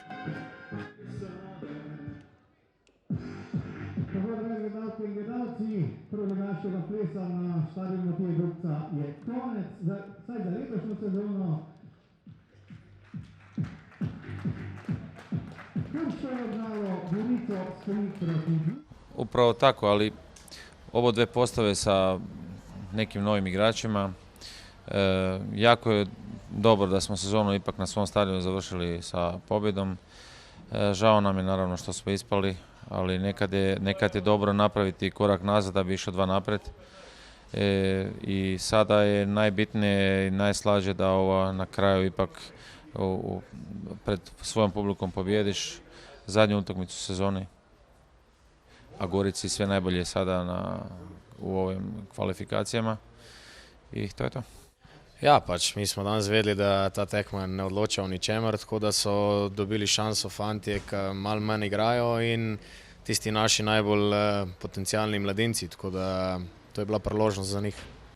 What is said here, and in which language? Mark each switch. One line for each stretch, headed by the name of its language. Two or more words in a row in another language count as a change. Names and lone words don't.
Slovenian: Tako, dragi gledalke in gledalci, prvoligaškega plesa na štadionu Matije Gubca je konec, vsaj za letošnjo sezono. Krško je odgnalo Gorico s 3-2.
Bosnian: Upravo tako, ali ovo dve postave sa nekim novim igračima. Jako je dobro da smo sezonu ipak na svom stadionu završili sa pobjedom. Žao nam je naravno što smo ispali, ali nekad je dobro napraviti korak nazad da bi išao 2 napred. I sada je najbitnije i najslađe da na kraju ipak pred svojom publikom pobjediš zadnju utakmicu sezoni. A Gorici sve najbolje sada u ovim kvalifikacijama i to je to.
Slovenian: Ja, pač mi smo danes vedeli, da ta tekma ne odloča o ničemer, tako da so dobili šanso fantje, ki malo manj igrajo in tisti naši najbolj potencialni mladinci, tako da to je bila priložnost za njih.